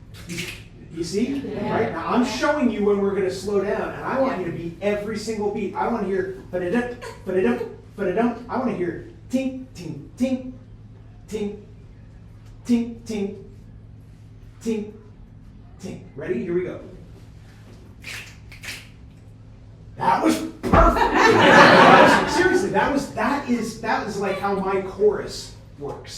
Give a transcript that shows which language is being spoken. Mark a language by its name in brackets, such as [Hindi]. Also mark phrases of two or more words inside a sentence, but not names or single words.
[English] You see? Right? Now I'm showing you when we're going to slow down, and I want you to beat every single beat. I want to hear ba-da-dum, ba-da-dum, ba-da-dum. I want to hear tink, tink, tink, tink, tink, tink, tink, tink. Ready? Here we go. That was perfect. Seriously, that is like how my chorus works.